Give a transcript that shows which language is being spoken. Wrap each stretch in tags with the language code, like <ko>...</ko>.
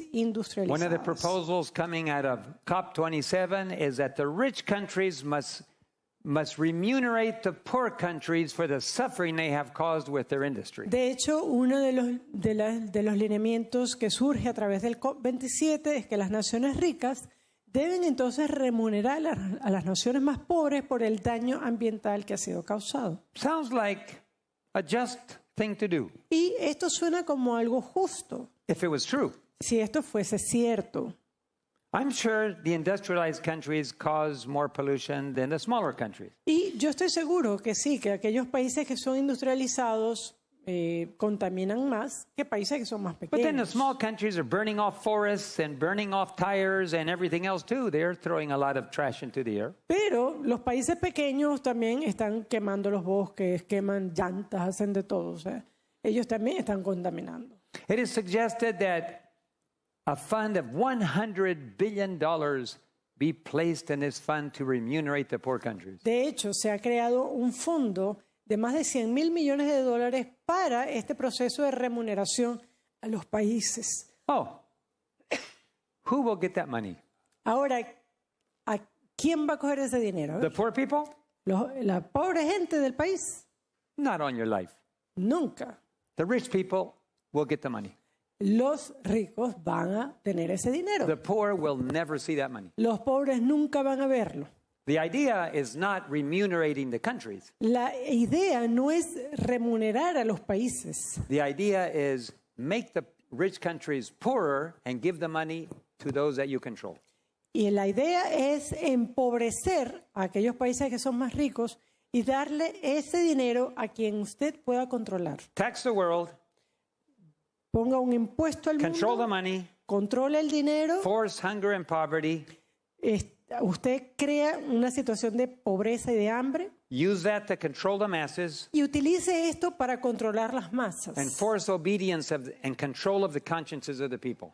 <en>One of the</en> <es>industrializadas.</es> <en>proposals coming out of COP27 is that the rich countries must remunerate the poor countries for the suffering they have caused with their industry.</en> <es>De hecho, uno de los lineamientos que surge a través del COP27 es que las naciones ricas deben entonces remunerar a las naciones más pobres por el daño ambiental que ha sido causado.</es> <en>Sounds like a just thing to do</en> <es>Y esto suena como algo justo,</es> <en>if it was true.</en> <es>si esto fuese cierto.</es> <en>I'm sure the industrialized countries cause more pollution than the smaller countries.</en> <es>Y yo estoy seguro que sí, que aquellos países que son industrializados contaminan más que países que son más</es> <en>But then the</en> <es>pequeños.</es> <en>small countries are burning off forests and burning off tires and everything else too. They're throwing a lot of trash into the air.</en> <es>Pero los países pequeños también están quemando los bosques, queman llantas, hacen de todo. O sea, ellos también están contaminando.</es> <en>It is suggested that a fund of $100 billion be placed in this fund to remunerate the poor countries.</en> <es>De hecho, se ha creado un fondo de más de 100 mil millones de dólares para este proceso de remuneración a los países.</es> <en>Oh, who will get that money?</en> <es>Ahora, ¿a quién va a coger ese dinero? A ver,</es> <en>The poor people?</en> <es>la pobre gente del país,</es> <en>Not on your life.</en> <es>nunca.</es> <en>The rich people will get the money.</en> <es>Los ricos van a tener ese dinero.</es> <en>The poor will never see that money.</en> <es>Los pobres nunca van a verlo.</es> <en>The idea is not remunerating the countries.</en> <es>La idea no es remunerar a los países.</es> <en>The idea is make the rich countries poorer and give the money to those that you control.</en> <es>Y la idea es empobrecer a aquellos países que son más ricos y darle ese dinero a quien usted pueda controlar.</es> <en>Tax the world,</en> <es>Ponga un impuesto al</es> <en>control the</en> <es>mundo,</es> <en>money,</en> <es>controla el dinero,</es> <en>force hunger and poverty,</en> <es>usted crea una situación de pobreza y de hambre</es> <en>use that to control the masses,</en> <es>y utilice esto para controlar las masas.</es> <en>and force obedience and control of the consciences of the people.</en>